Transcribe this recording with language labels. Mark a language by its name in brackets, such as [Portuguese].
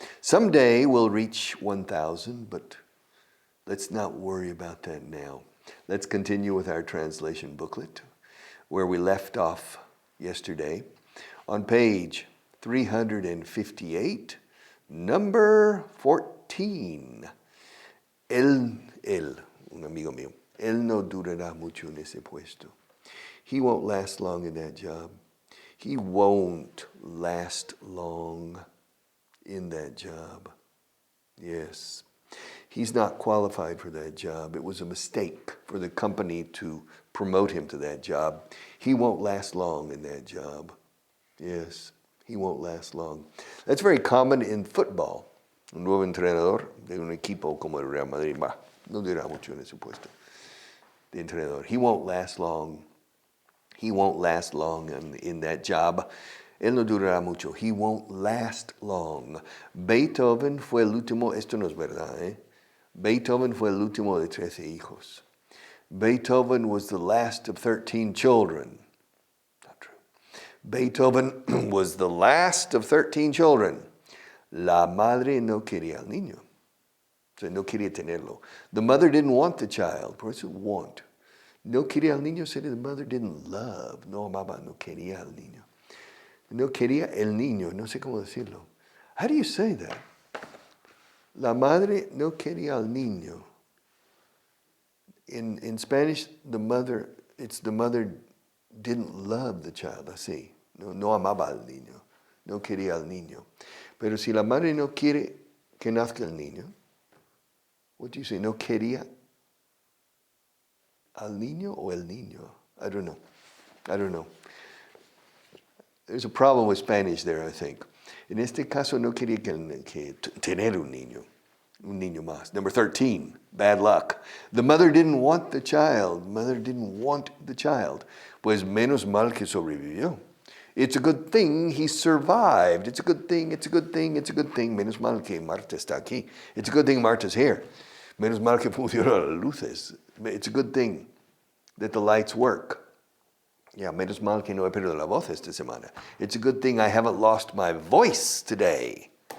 [English] Someday we'll reach 1,000, but let's not worry about that now. Let's continue with our translation booklet where we left off yesterday on page 358, number 14. [Spanish] Él, un amigo mío, él no durará mucho en ese puesto. [English] He won't last long in that job. He won't last long in that job. Yes. He's not qualified for that job. It was a mistake for the company to promote him to that job. He won't last long in that job. Yes, he won't last long. That's very common in football. [Spanish] Un nuevo entrenador de un equipo como el Real Madrid, no durará mucho en ese puesto de entrenador. [English] He won't last long. He won't last long in that job. [Spanish] Él no durará mucho. [English] He won't last long. [Spanish] Beethoven fue el último, esto no es verdad, ¿eh? Beethoven fue el último de 13 hijos. [English] Beethoven was the last of 13 children. Not true. Beethoven was the last of 13 children. [Spanish] La madre no quería al niño. O sea, no quería tenerlo. [English] The mother didn't want the child. [Spanish] Por eso want. No quería al niño, [English] said the mother didn't love. [Spanish] No amaba, no quería al niño. No quería el niño. No sé cómo decirlo. [English] How do you say that? [Spanish] La madre no quería al niño. [English] In Spanish, the mother didn't love the child. [Spanish] Así. No amaba al niño. No quería al niño. Pero si la madre no quiere que nazca el niño, [English] what do you say? [Spanish] No quería al niño o el niño? [English] I don't know. There's a problem with Spanish there, I think. [Spanish] En este caso no quería que tener un niño más. [English] Number 13, bad luck. The mother didn't want the child. [Spanish] Pues menos mal que sobrevivió. [English] It's a good thing he survived. It's a good thing. [Spanish] Menos mal que Marta está aquí. [English] It's a good thing Marta's here. [Spanish] Menos mal que funcionan las luces. [English] It's a good thing that the lights work. [Spanish] Yeah, menos mal que no he perdido la voz esta semana. [English] It's a good thing I haven't lost my voice today.